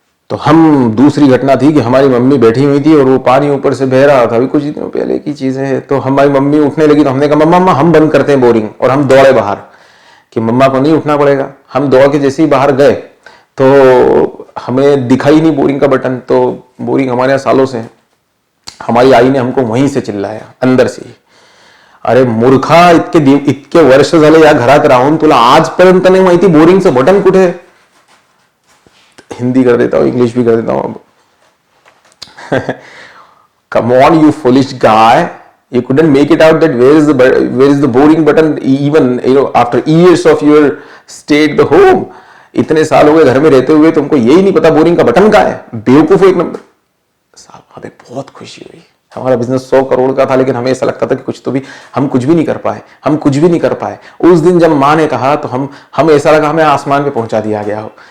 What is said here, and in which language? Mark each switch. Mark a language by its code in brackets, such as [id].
[hi] तो हम दूसरी घटना थी कि हमारी मम्मी बैठी हुई थी और वो पानी ऊपर से बह रहा था, अभी कुछ दिनों पहले की चीजें हैं। तो हमारी मम्मी उठने लगी तो हमने कहा मम्मा हम बंद करते हैं बोरिंग, और हम दौड़े बाहर कि मम्मा को नहीं उठना पड़ेगा। हम दौड़ के जैसे ही बाहर गए तो हमें दिखाई नहीं बोरिंग का बटन, तो बोरिंग हमारे यहाँ सालों से है। हमारी आई ने हमको वहीं से चिल्लाया अंदर से, [mr] अरे मूर्खा इतके वर्ष झाले या घरात राहून तुला आजपर्यंत नाही माहिती बोरिंगचं बटन कुठे आहे। [hi] हिंदी कर देता हूँ, इंग्लिश भी कर देता हूँ अब। [en] Come on, you foolish guy! You couldn't make it out that where is the boring button even after years of your stay at the home. [hi] इतने साल हो गए घर में रहते हुए तुमको यही नहीं पता बोरिंग का बटन कहाँ है, बेवकूफ एक नंबर। साहब हमें बहुत खुशी हुई। हमारा बिजनेस 100 करोड़ का था लेकिन हमें ऐसा लगता था कि कुछ तो भी हम कुछ भी नहीं कर पाए। उस दिन जब माँ ने कहा तो हम ऐसा लगा हमें आसमान पे पहुंचा दिया गया हो।